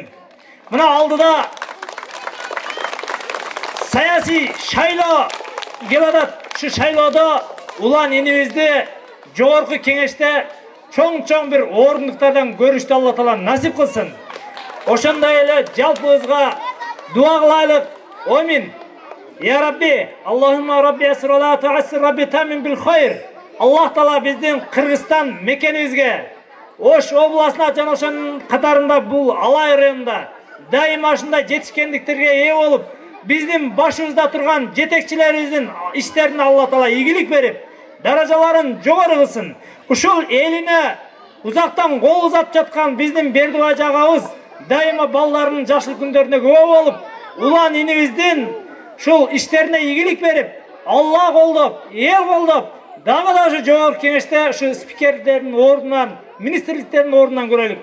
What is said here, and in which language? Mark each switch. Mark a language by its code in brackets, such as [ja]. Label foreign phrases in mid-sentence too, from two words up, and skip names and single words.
[ky] Мына алдыда саясий шайлоо келип атат. Ушу шайлоодо Улан инибизди жогорку кеңеште чоң бир орындуктардан көрүштү Алла Таала насип кылсын. Ошондой эле жалпыбызга дуа кылайлык. Амин. [ar] يا رب، اللهم رب يسر ولا تعسر، رب تمم بالخير. [ky] Аллах Таала биздин Кыргызстан мекенибизге, Ош областына жана ошонун катарында бул Алай районунда дайыма ушундай жетишкендиктерге ээ болуп, биздин башыбызда турган жетекчилерибиздин иштерине Алла Таала ийгилик берип, даражаларын жогору кылсын. Ушул элине узактан кол узатып жаткан биздин Бердибай агабыз дайыма балдарынын жакшылык күндөрүнө күбө болуп, Улан инибиздин ушул иштерине ийгилик берип, Алла колдоп, эл колдоп, дагы да ушу жогорку кеңеште ушу спикерлердин ордунан, министрликтердин ордунан көрөлүк.